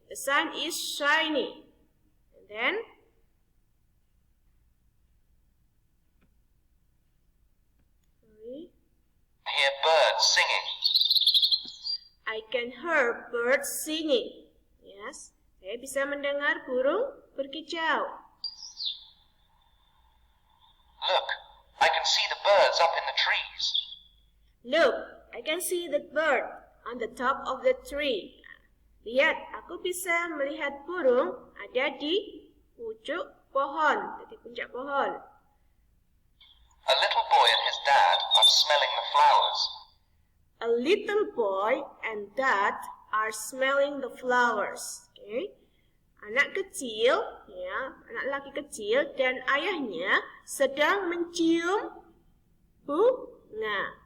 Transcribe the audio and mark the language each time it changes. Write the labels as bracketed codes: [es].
[en] The sun is shining. And then hear birds singing. I can hear birds singing. Yes. [id] Saya bisa mendengar burung berkicau. [en] Look, I can see the birds up in the trees. Look, I can see the bird on the top of the tree. [id] Lihat, aku bisa melihat burung ada di pucuk pohon, di puncak pohon. [en] A little boy and his dad are smelling the flowers. A little boy and dad are smelling the flowers. Okay. [id] Anak kecil, ya, anak laki kecil dan ayahnya sedang mencium bunga.